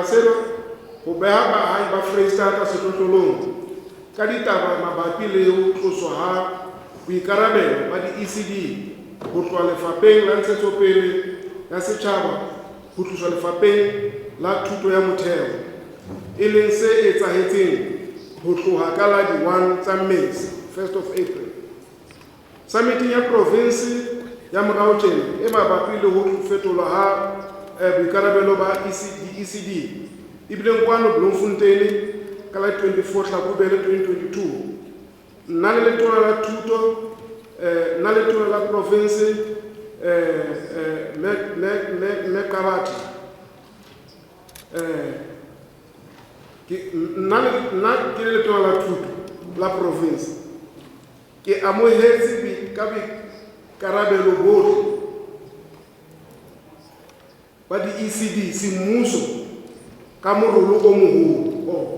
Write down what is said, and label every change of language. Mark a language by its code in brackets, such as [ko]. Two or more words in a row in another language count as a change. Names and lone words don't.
[st] sena ho beha baahi ba Freistata setlotlolong ka ditaba mabapi le ho tloswa ha boikarabelo ba di-ECD ho tloha lefapheng la ntshetsopele ya setjhaba ho tloswa lefapheng la thuto ya motheo, e leng se etsahetseng ho tloha ka la di-1 tsa Mmesa, [en] 1st of April. [st] Summiting ya province ya morao tjena e mabapi le ho fetolwa ha boikarabelo ba ECD e bileng kwano Bloemfontein ka la 24 Hlakubele 2022. Nna le letona la thuto nna le letona la province Mekabati nna ke le letona la thuto la province ke amohetse ka boikarabelo bohle ba di-ECD semmuso ka morolo o moholo.